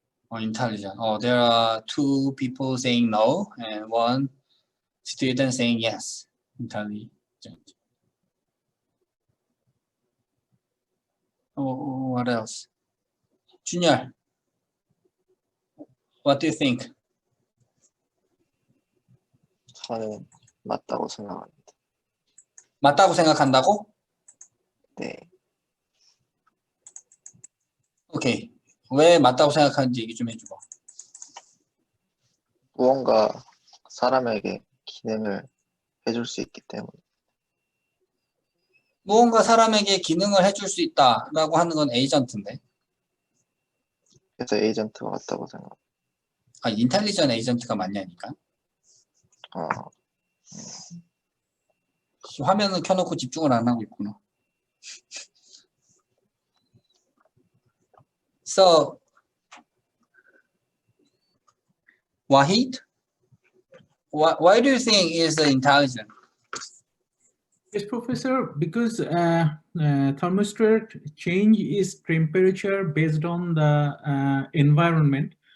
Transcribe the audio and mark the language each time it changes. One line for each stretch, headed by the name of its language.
English: Or intelligent? Oh, there are two people saying no and one student saying yes. Intelligent. Oh, what else? Junior, what do you think?
Korean: 저는 맞다고 생각합니다. 맞다고 생각한다고? 네. 오케이. 왜 맞다고 생각하는지 얘기 좀 해줘봐. 무언가 사람에게 기능을 해줄 수 있기 때문에. 무언가 사람에게 기능을 해줄 수 있다라고 하는 건 에이전트인데. 그래서 에이전트가 맞다고 생각합니다. 아, 인텔리전 에이전트가 맞냐니까. 화면을 켜놓고 집중을 안 하고 있구나.
English: So, Wahid, why do you think is intelligent? Yes, Professor, because thermostat change is temperature based on the environment.